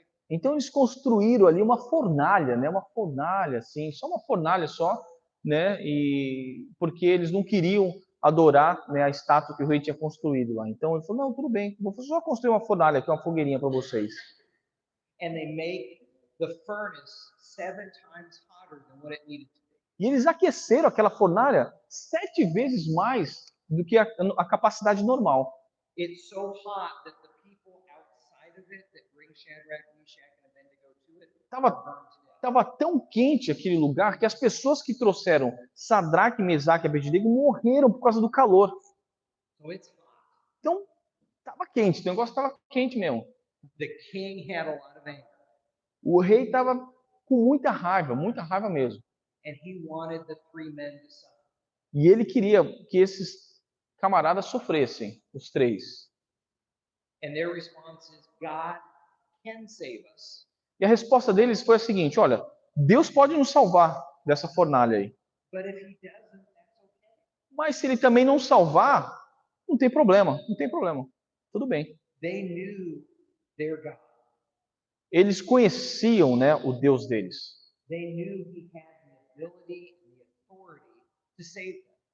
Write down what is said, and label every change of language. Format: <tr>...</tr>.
<pt>Então eles construíram ali uma fornalha, né? Uma fornalha, assim, só uma fornalha só, né? E porque eles não queriam adorar, né, a estátua que o rei tinha construído lá. Então ele falou: não, tudo bem, vou só construir uma fornalha aqui, uma fogueirinha para vocês.</pt> <en>And they make the furnace 7 times hotter than what it needed to be.</en> <pt>E eles aqueceram aquela fornalha 7 vezes mais do que a capacidade normal.</pt> <en>It's so hot that the people outside of it that bring Shadrach, Meshach, and Abednego to it</en> <pt>Tava</pt> <en>are burned to death.</en> <pt>Estava tão quente aquele lugar que as pessoas que trouxeram Sadraque, Mesaque e Abednego morreram por causa do calor.</pt> <en>So it's hot.</en> <pt>Então, estava quente, o negócio estava quente mesmo.</pt> <en>The king had a lot of anger,</en> <pt>O rei estava com muita raiva mesmo.</pt> <en>and he wanted the 3 men to suffer.</en> <pt>E ele queria que esses camaradas sofressem, os 3.</pt> <en>And their response is, God can save us.</en> <pt>E a resposta deles foi a seguinte: olha, Deus pode nos salvar dessa fornalha aí.</pt> <en>But if he doesn't, that's okay.</en> <pt>Mas se ele também não salvar, não tem problema, não tem problema. Tudo bem.</pt> <en>They knew their God.</en> <pt>Eles conheciam, né, o Deus deles.</pt> <en>They knew he had the ability and the authority to save them.</en>